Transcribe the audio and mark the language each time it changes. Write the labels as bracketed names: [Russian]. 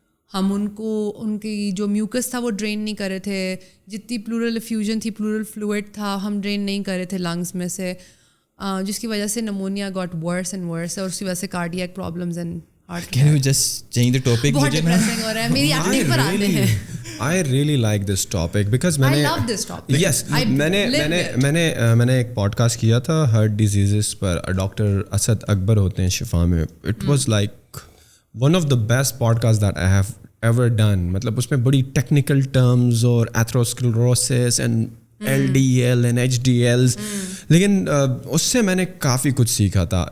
[Urdu] ہم ان کی جو میوکس تھا وہ ڈرین نہیں کر رہے تھے. جتنی پلورل افیوژن تھی, پلورل فلوئڈ تھا, ہم ڈرین نہیں کر رہے تھے لنگس میں سے, جس کی وجہ سے نمونیا [English] got worse and worse, [Urdu] اور اس کی وجہ سے کارڈیاک problems and heart. [English] Can you just change the topic? [Urdu] بہت ڈپریسنگ ہو رہا ہے, میری ایکٹنگ پر آتے ہیں. [English] I really like this topic because I love this topic. [Urdu] Yes, میں نے ایک پوڈ کاسٹ کیا تھا ہارٹ ڈیزیزز پر. ڈاکٹر اسد اکبر ہوتے ہیں شفا میں. [English] It was like one of the best podcast that I have ever done. [Urdu] مطلب اس میں بڑی ٹیکنیکل ٹرمز اور ایتھروسکلروسس اینڈ LDL اینڈ HDLs, لیکن اس سے میں نے کافی کچھ سیکھا تھا.